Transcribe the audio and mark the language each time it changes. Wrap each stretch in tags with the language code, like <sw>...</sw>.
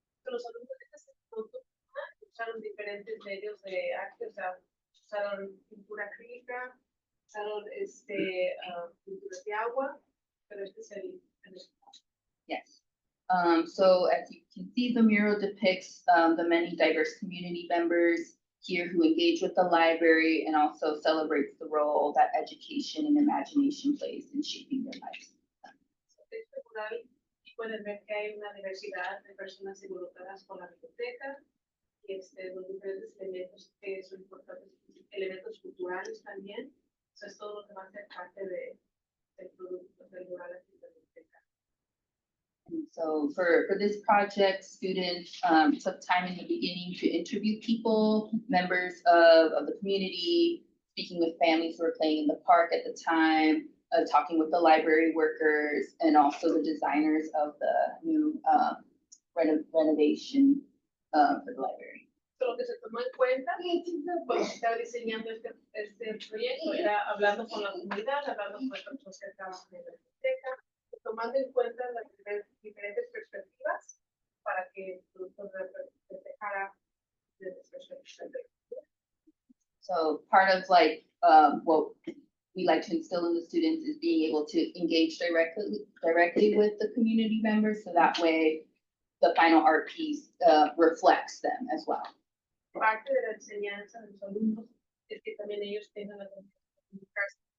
<es>Los alumnos de este instituto usaron diferentes medios de arte, o sea, usaron pintura acrílica, usaron pinturas de agua, pero este es el</es> <en>Yes. So as you can see, the mural depicts the many diverse community members here who engage with the library and also celebrates the role that education and imagination plays in shaping their lives.</en> <es>este mural y pueden ver que hay una diversidad de personas involucradas con la biblioteca y los diferentes elementos que son importantes, elementos culturales también. Eso es todo lo que va a ser parte del producto del mural aquí en la biblioteca.</es> <en>And so for this project, students took time in the beginning to interview people, members of the community, speaking with families who were playing in the park at the time, talking with the library workers, and also the designers of the new renovation for the library.</en> <es>Lo que se tomó en cuenta cuando se estaba diseñando este proyecto era hablando con la comunidad, hablando con las personas que trabajan en la biblioteca, tomando en cuenta las diferentes perspectivas para que el producto reflejara diferentes perspectivas.</es> <en>So part of like what we like to instill in the students is being able to engage directly with the community members, so that way the final art piece reflects them as well.</en> <es>Parte de la enseñanza de los alumnos es que también ellos tengan la confianza de comunicarse.</es>